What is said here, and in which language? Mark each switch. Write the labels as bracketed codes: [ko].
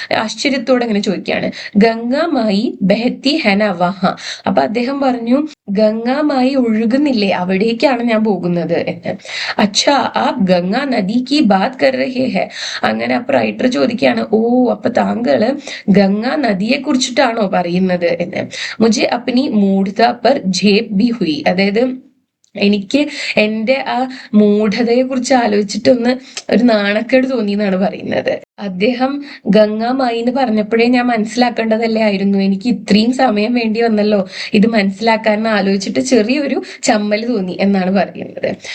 [ml] ആശ്ചര്യത്തോടെ അങ്ങനെ ചോദിക്കുകയാണ്. [hi] ഗംഗാമായി ബഹത്തി ഹെന വഹ. [ml] അപ്പൊ അദ്ദേഹം പറഞ്ഞു, ഗംഗാമായി ഒഴുകുന്നില്ലേ, അവിടേക്കാണ് ഞാൻ പോകുന്നത് എന്ന്. [hi] അച്ഛാ ആപ് ഗംഗാ നദി കി ബാത് കർ രഹേ ഹെ. [ml] അങ്ങനെ അപ്പൊ റൈറ്റർ ചോദിക്കുകയാണ്, ഓ അപ്പൊ താങ്കള് ഗംഗാ നദിയെ കുറിച്ചിട്ടാണോ പറയുന്നത് എന്ന്. [hi] മുझे अपनी मूढ़ता पर झेप भी हुई. [ml] അതായത് എനിക്ക് എന്റെ ആ മൂഢതയെ കുറിച്ച് ആലോചിച്ചിട്ടൊന്ന് ഒരു നാണക്കേട് തോന്നി എന്നാണ് പറയുന്നത്. അദ്ദേഹം ഗംഗാമായി എന്ന് പറഞ്ഞപ്പോഴേ ഞാൻ മനസ്സിലാക്കേണ്ടതല്ലേ ആയിരുന്നു, എനിക്ക് ഇത്രയും സമയം വേണ്ടി വന്നല്ലോ ഇത് മനസ്സിലാക്കാൻ ആലോചിച്ചിട്ട് ചെറിയൊരു ചമ്മൽ തോന്നി എന്നാണ് പറയുന്നത്.